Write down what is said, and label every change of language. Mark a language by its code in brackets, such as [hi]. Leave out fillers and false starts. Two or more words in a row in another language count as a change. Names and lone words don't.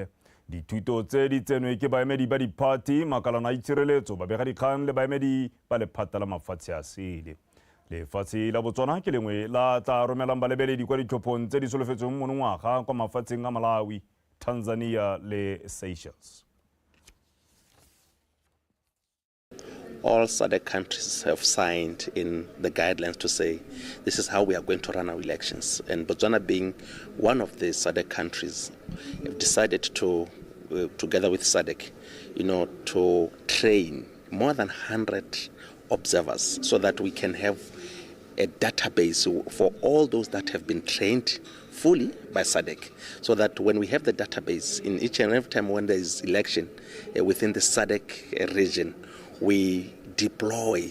[tn] Dithuto tse di tsenwe ke baemedi ba diphati, makalana a itshireletso, babegadikgang le baemedi ba lephata la mafatshe a sele. Lefatshe la Botswana ke lengwe la tla romelang balebeledi kwa ditlhophong tse di solofetsweng monongwaga kwa mafatsheng a Malawi, Tanzania le Seychelles. [en] All SADC countries have signed in the guidelines to say this is how we are going to run our elections. And Botswana, being one of the SADC countries, have decided to, together with SADC, to train more than 100 observers so that we can have a database for all those that have been trained fully by SADC, so that when we have the database in each and every time when there is election within the SADC region, we deploy.